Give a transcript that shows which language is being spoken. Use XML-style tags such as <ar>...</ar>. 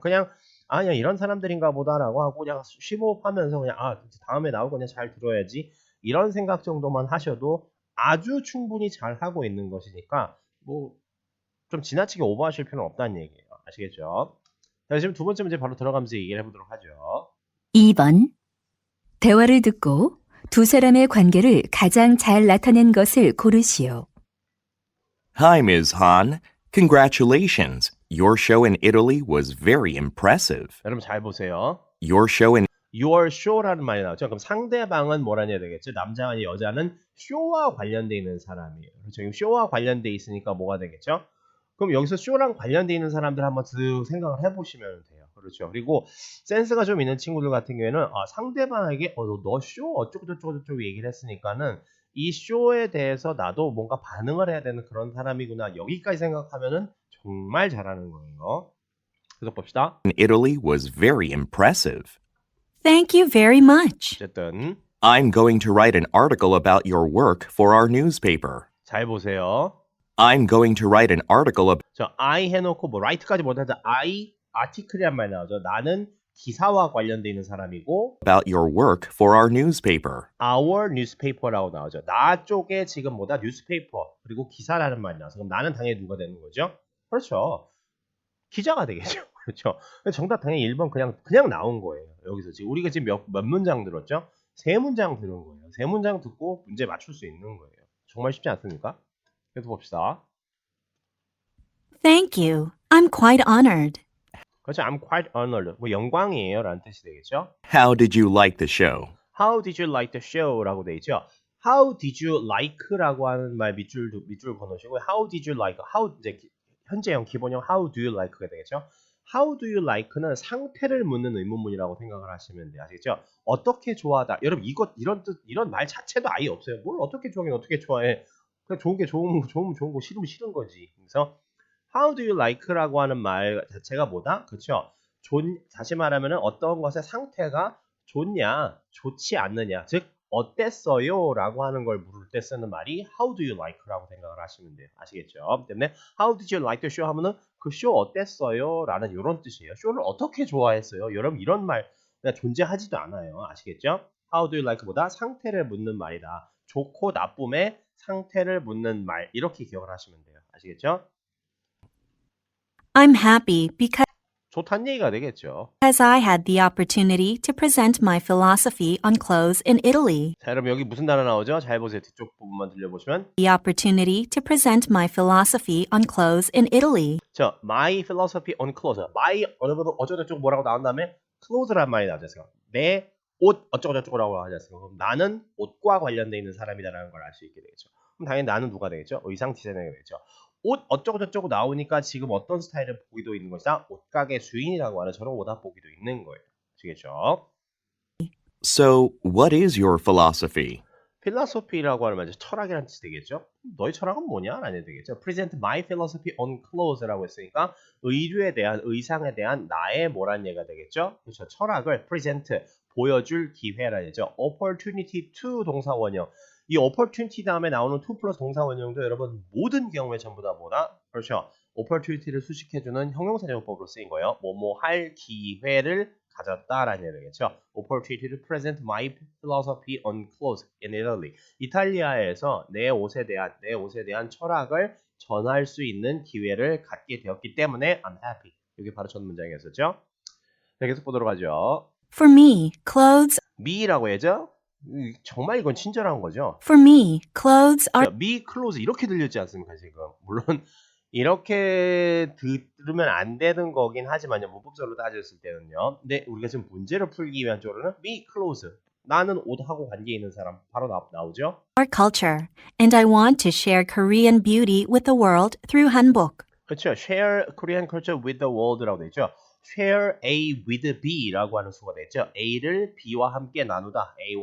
<ko>그냥 이런 사람들인가 보다라고 하고 그냥 쉬호흡하면서 그냥 다음에 나오고 그냥 잘 들어야지 이런 생각 정도만 하셔도 아주 충분히 잘 하고 있는 것이니까 뭐 좀 지나치게 오버하실 필요는 없다는 얘기예요. 아시겠죠? 자, 지금 두 번째 문제 바로 들어가면서 얘기를 해보도록 하죠. 2번. 대화를 듣고 두 사람의 관계를 가장 잘 나타낸 것을 고르시오.</ko> <en>Hi, Ms. Han. Congratulations. Your show in Italy was very impressive.</en> <ko>여러분 잘 보세요.</ko> <en>Your show in</en> <ko>your show라는 말이 나오죠. 그럼 상대방은 뭐라는 해야 되겠죠? 남자가 아닌 여자는 쇼와 관련돼 있는 사람이에요. 그렇죠? 쇼와 관련돼 있으니까 뭐가 되겠죠? 그럼 여기서 쇼랑 관련돼 있는 사람들 한번 드 생각을 해보시면 돼요. 그렇죠. 그리고 센스가 좀 있는 친구들 같은 경우에는 상대방에게 너 쇼 어쩌고저쩌고 얘기를 했으니까는 이 쇼에 대해서 나도 뭔가 반응을 해야 되는 그런 사람이구나. 여기까지 생각하면은 정말 잘하는 거예요. 계속 봅시다.</ko> <en>In Italy was very impressive. Thank you very much.</en> <ko>어쨌든</ko> <en>I'm going to write an article about your work for our newspaper.</en> <ko>잘 보세요.</ko> <en>I'm going to write an article</en> <ko>저 I 해놓고 뭐 write까지 못하자 I article이란 말 나오죠. 나는 기사와 관련돼 있는 사람이고</ko> <en>about your work for our newspaper.</en> <ko>our newspaper라고 나오죠. 나 쪽에 지금 뭐다 newspaper 그리고 기사라는 말이 나와서 그럼 나는 당연히 누가 되는 거죠? 그렇죠. 기자가 되겠죠. 그렇죠. 정답 당연히 1번 그냥 나온 거예요. 여기서 지금 우리가 지금 몇 문장 들었죠? 3문장 들은 거예요. 3문장 듣고 문제 맞출 수 있는 거예요. 정말 쉽지 않습니까? 계속 봅시다.</ko> <en>Thank you. I'm quite honored.</en> <ko>그렇죠.</ko> <en>I'm quite honored.</en> <ko>뭐 영광이에요 라는 뜻이 되겠죠.</ko> <en>How did you like the show? How did you like the show?</en> <ko>라고 되어 있죠.</ko> <en>How did you like?</en> <ko>라고 하는 말 밑줄 건너시고</ko> <en>How did you like?</en> <ko>How 이제 현재형 기본형</ko> <en>How do you like</en> <ko>가 되겠죠. How do you like는 상태를 묻는 의문문이라고 생각을 하시면 돼요. 아시겠죠? 어떻게 좋아하다. 여러분 이런 말 자체도 아예 없어요. 뭘 어떻게 좋아하긴 어떻게 좋아해. 그냥 좋은 게 좋으면 좋은 거 싫으면 싫은 거지. 그래서</ko> <en>How do you like</en> <ko>라고 하는 말 자체가 뭐다? 그렇죠? 다시 말하면 어떤 것의 상태가 좋냐, 좋지 않느냐, 즉 어땠어요? 라고 하는 걸 물을 때 쓰는 말이</ko> <en>How do you like</en> <ko>라고 생각을 하시면 돼요. 아시겠죠? 때문에</ko> <en>How did you like the show</en> <ko>하면은 그 쇼 어땠어요? 라는 이런 뜻이에요. 쇼를 어떻게 좋아했어요? 여러분 이런 말 그냥 존재하지도 않아요. 아시겠죠?</ko> <en>How do you like</en> <ko>보다 상태를 묻는 말이다. 좋고 나쁨의 상태를 묻는 말 이렇게 기억을 하시면 돼요. 아시겠죠?</ko> <en>I'm happy because</en> <ko>좋다는 얘기가 되겠죠.</ko> <en>I had the opportunity to present my philosophy on clothes in Italy.</en> <ko>자, 여러분 여기 무슨 단어 나오죠? 잘 보세요. 뒤쪽 부분만 들려보시면</ko> <en>The opportunity to present my philosophy on clothes in Italy. 저 my philosophy on clothes.</en> <ko>my 어쩌고저쩌고 뭐라고 나온 다음에 clothes란 말이 나오지 않습니까? 내 옷 어쩌고저쩌고라고 하지 않습니까? 그럼 나는 옷과 관련돼 있는 사람이다라는 걸 알 수 있게 되겠죠. 그럼 당연히 나는 누가 되겠죠? 의상 디자이너가 되겠죠. 옷 어쩌고저쩌고 나오니까 지금 어떤 스타일을 보기도 있는 것이다. 옷가게 주인이라고 하는 저런 옷 보기도 있는 거예요. 아시겠죠?</ko> <en>So, what is your philosophy?</en> <ko>필라소피라고 하는 말이죠. 철학이라는 뜻이 되겠죠. 너희 철학은 뭐냐? 라는 되겠죠.</ko> <en>Present my philosophy on clothes</en> <ko>라고 했으니까 의류에 대한 의상에 대한 나의 뭐란 얘기가 되겠죠. 그렇죠. 철학을 present 보여줄 기회라는 얘기죠. opportunity to 동사 원형. 이 opportunity 다음에 나오는 to 플러스 동사 원형도 여러분 모든 경우에 전부 다 뭐다? 그렇죠. opportunity를 수식해주는 형용사용법으로 쓰인 거예요. 뭐뭐 할 기회를 가졌다라는 얘기겠죠.</ko> <en>opportunity to present my philosophy on clothes in Italy.</en> <ko>이탈리아에서 내 옷에 대한 철학을 전할 수 있는 기회를 갖게 되었기 때문에</ko> <en>I'm happy.</en> <ko>이게 바로 첫 문장이었었죠. 자, 계속 보도록 하죠.</ko> <en>For me, clothes</en> <ko>me라고 해야죠. 정말 이건 친절한 거죠.</ko> <en>For me, clothes are</en> <ko>me clothes 이렇게 들렸지 않습니까 지금? 물론 이렇게 들으면 안 되는 거긴 하지만요. 문법적으로 따졌을 때는요. 근데 우리가 지금 문제를 풀기 위한 쪽으로는 me clothes. 나는 옷하고 관계 있는 사람 바로 나오죠.</ko> <en>our culture, and I want to share Korean beauty with the world through Hanbok.</en> <ko>그렇죠.</ko> <en>share Korean culture with the world</en> <ko>라고 돼 있죠.</ko> <en>share A with B</en> <ko>라고 하는 수가 되죠. A를 B와 함께 나누다.</ko>